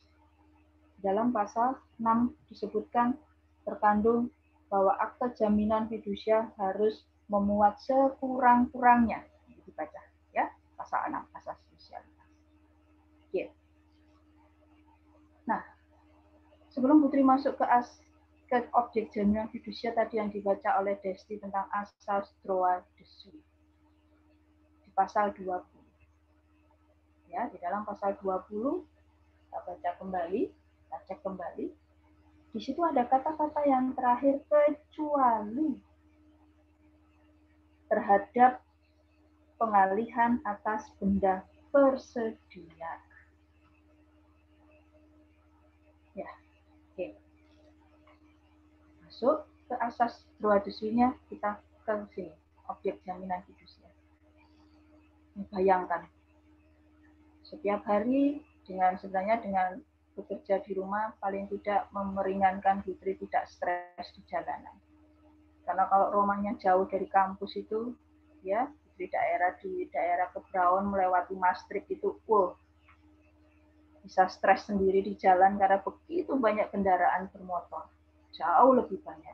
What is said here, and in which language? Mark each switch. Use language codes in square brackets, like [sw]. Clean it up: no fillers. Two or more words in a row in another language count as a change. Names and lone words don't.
[id] Dalam pasal 6 disebutkan terkandung bahwa akte jaminan fidusia harus memuat sekurang-kurangnya. Dibaca ya, pasal 6, asas spesialitas. Oke. Nah, sebelum Putri masuk ke objek jaminan fidusia tadi yang dibaca oleh Desti tentang asas [fr] droit de suite. [id] Di pasal 20. Ya, di dalam pasal 20 kita baca kembali, kita cek kembali. Di situ ada kata-kata yang terakhir kecuali terhadap pengalihan atas benda persedia. Ya, oke. Masuk ke asas [fr] droit de suite- [id] nya, kita ke sini, objek jaminan fidusia. Bayangkan, setiap hari sebenarnya dengan bekerja di rumah paling tidak memeringankan Putri tidak stres di jalanan. Karena kalau rumahnya jauh dari kampus itu, ya di daerah Kebraun melewati Maastricht itu, bisa stres sendiri di jalan karena begitu banyak kendaraan bermotor, jauh lebih banyak.